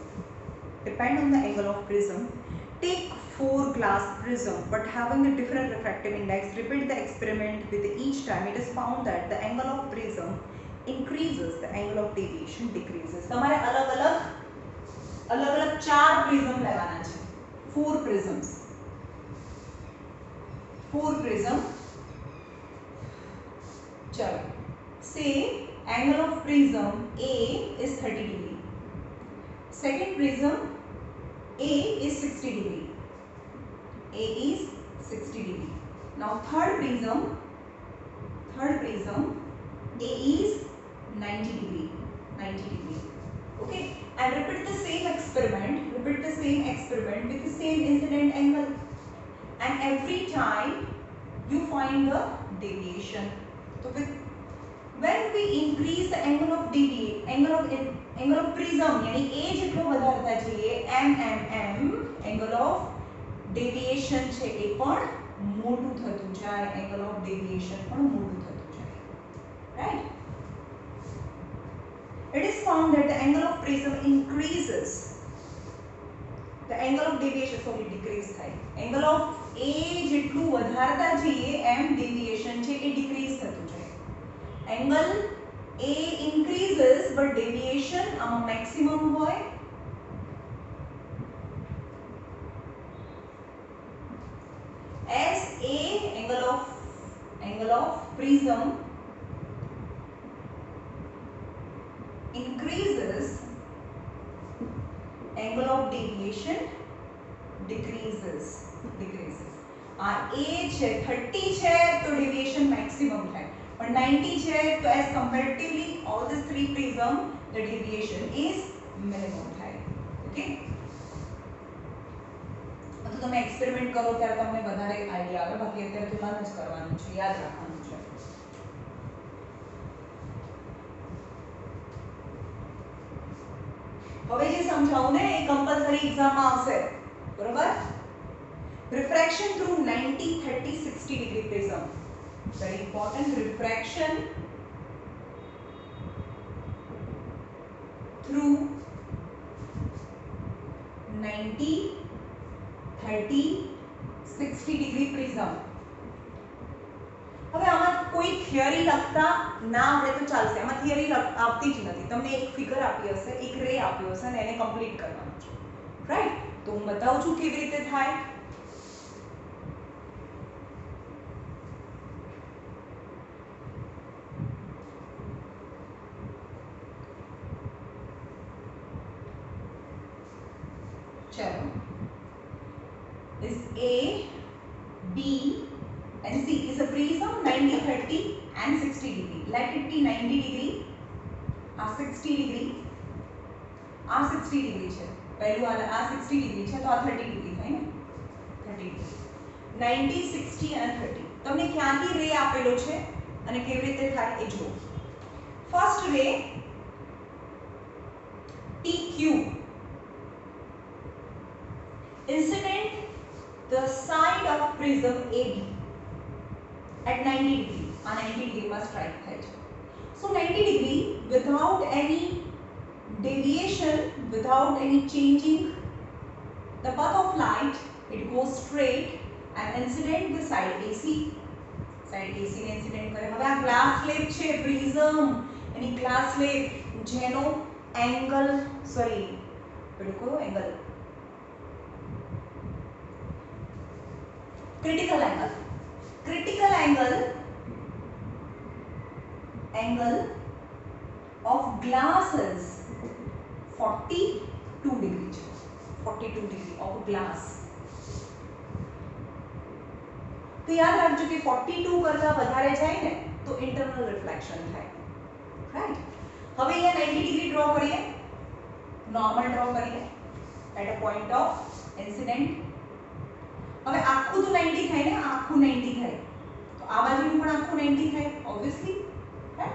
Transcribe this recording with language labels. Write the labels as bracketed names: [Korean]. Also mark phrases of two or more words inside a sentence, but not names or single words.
[English] Take 4 glass prism but having a different refractive index. Repeat the experiment with each time. It is found that the angle of prism increases, the angle of deviation decreases. [Gujarati] તમારે અલગ અલગ 4 prism લેવાના છે. [English] 4 prisms. ચલો. Say angle of prism A is 30 degree. Second prism A is 60 degree. Now third prism A is 90 degree. Okay, and repeat the same experiment with the same incident angle, and every time you find the deviation. So when we increase the angle of prism, यानी a [Gujarati] જેટલો વધારતા જઈએ [English] m angle of deviation [Gujarati] છે એ પણ મોટું થતું જાય, [English] angle of deviation [Gujarati] પણ મોટું થતું જાય. [English] Right? It is found that the angle of prism increases, the angle of deviation decrease થાય. Angle of a [Gujarati] જેટલું વધારતા જઈએ m deviation છે એ decrease થતું જાય. [English] Angle A increases but deviation maximum હોય. As A angle of prism increases, angle of deviation decreases. [Gujarati] आ A છે 30 છે તો [English] deviation maximum થાય, but 90 [Gujarati] છે તો [English] as comparatively all these 3 prism the deviation is minimum થાય. [Gujarati] Okay, તો તમે એક્સપેરિમેન્ટ કરો ત્યારે તમને વધારે આઈડિયા આવે, બાકી અત્યારે તુલના જ કરવાનું છે, યાદ રાખવાનું છે. હવે જે સમજાવું ને એ [English] compulsory exam [Gujarati] આવશે, બરોબર? [English] Refraction through 90, 30, 60 degree prism. Very important. Refraction through 90, 30, 60 degree prism. [Gujarati] હવે આમાં કોઈ થિયરી લખતા ના આવડે તો ચાલશે, આમાં થિયરી આવતી જ નથી. તમને એક ફિગર આપી હશે, એક રે આપ્યો હશે અને એને કમ્પ્લીટ કરવાનું છે, રાઈટ? તો હું બતાવું છું કેવી રીતે થાય. चलो, [English] is A, B and C is a prism 90, 30 and 60 degree. Let it be 90 degree, 60 degree, 60 degree છે. [Gujarati] પહેલું આ 60 degree છે તો આ 30 degree થાય ને, 30 degree. [English] 90, 60 and 30. [Gujarati] તમને ક્યાંથી રે આપેલો છે અને કેવી રીતે થાય એ જુઓ. [English] first ray PQ incident the side of prism AB at 90 degree. [Gujarati] 90 degree માં strike થાય છે. [English] So 90 degree without any deviation, without any changing The path of light, it goes straight and incident the side AC. Side AC [Gujarati] ને incident કરે. હવે આ [English] glass slab [Gujarati] છે prism, એની [English] glass slab [Gujarati] જેનો angle પેલું કયો angle, [English] critical angle of glass is 42 degree [Gujarati] છે. [English] 42 degree of glass. [Gujarati] તો યાદ રાખજો કે 42 કરતા વધારે જાય ને તો [English] internal reflection [Gujarati] થાય, રાઈટ. હવે અહીંયા [English] 90 degree draw કરીએ, normal draw કરીએ at a point of incident. [Gujarati] હવે આખું તો 90 થાય ને, આખું 90 થાય તો આ બાજુનું પણ આખું 90 થાય [English] obviously, right.